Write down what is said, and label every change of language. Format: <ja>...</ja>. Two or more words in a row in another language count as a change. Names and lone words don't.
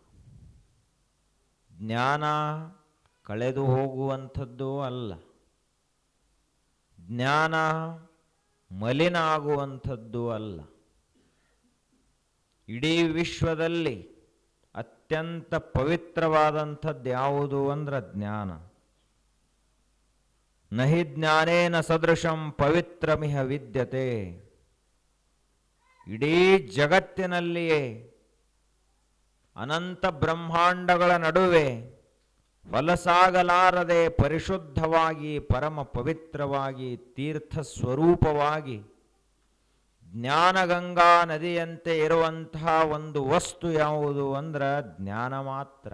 <kn>ಜ್ಞಾನ ಕಳೆದು ಹೋಗುವಂಥದ್ದೂ ಅಲ್ಲ. ಜ್ಞಾನ ಮಲಿನ ಆಗುವಂಥದ್ದೂ ಅಲ್ಲ. ಇಡೀ ವಿಶ್ವದಲ್ಲಿ ಅತ್ಯಂತ ಪವಿತ್ರವಾದಂಥದ್ದು ಯಾವುದು ಅಂದ್ರೆ ಜ್ಞಾನ.</kn> <sa>ನಹಿ ಜ್ಞಾನೇನ ಸದೃಶಂ ಪವಿತ್ರಮಿಹ ವಿದ್ಯತೆ.</sa> <kn>ಇಡೀ ಜಗತ್ತಿನಲ್ಲಿಯೇ ಅನಂತ ಬ್ರಹ್ಮಾಂಡಗಳ ನಡುವೆ ಹೊಲಸಾಗಲಾರದೆ ಪರಿಶುದ್ಧವಾಗಿ ಪರಮ ಪವಿತ್ರವಾಗಿ ತೀರ್ಥ ಸ್ವರೂಪವಾಗಿ ಜ್ಞಾನಗಂಗಾ ನದಿಯಂತೆ ಇರುವಂತಹ ಒಂದು ವಸ್ತು ಯಾವುದು ಅಂದ್ರೆ ಜ್ಞಾನ ಮಾತ್ರ.</kn>